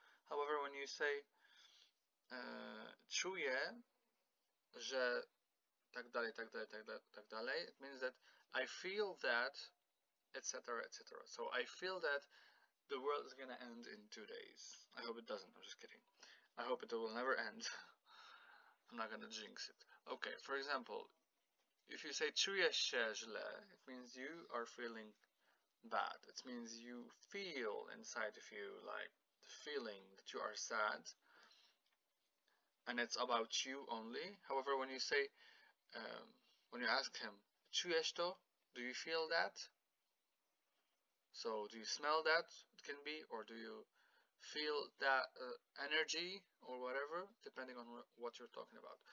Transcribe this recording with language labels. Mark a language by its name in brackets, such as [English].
[English] However, when you say [Polish] czuję, że tak dalej, [English] tak dalej, tak dalej, tak dalej, it means that I feel that, etc., etc. So I feel that the world is gonna end in 2 days. I hope it doesn't. I'm just kidding. I hope it will never end. I'm not gonna jinx it. Okay, for example, if you say [Polish] czuję się źle, [English] it means you are feeling bad. It means you feel inside of you like the feeling that you are sad, and it's about you only. However, when you say, when you ask him, [Polish] czujesz to? [English] Do you feel that? So, do you smell that? It can be, or do you feel that energy or whatever, depending on what you're talking about.